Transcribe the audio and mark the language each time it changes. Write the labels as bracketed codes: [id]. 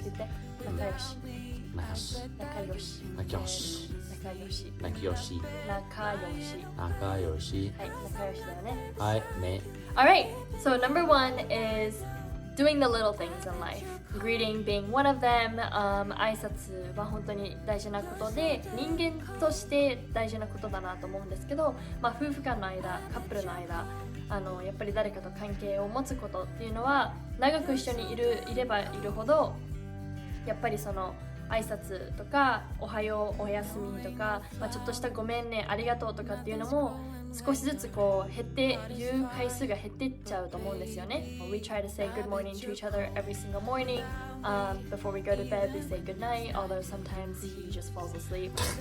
[ja] 言って。仲良し。仲良し。仲良し。仲良し。仲良し。仲良し。仲良し。仲良し。はい、仲良しだよね。はいね。 [en] Alright, so number one is doing the little things in life. Greeting being one of them. [ja] 挨拶は本当に大事なことで、人間として大事なことだなと思うんですけど、夫婦間の間、カップルの間、やっぱり誰かと関係を持つことっていうのは長く一緒にいればいるほどやっぱりその挨拶とかおはようおやすみとか、ちょっとしたごめんねありがとうとかっていうのも少しずつこう言う回数が減っていっちゃうと思うんですよね。 [en] We try to say good morning to each other every single morning. Before we go to bed, we say good night, although sometimes he just falls asleep.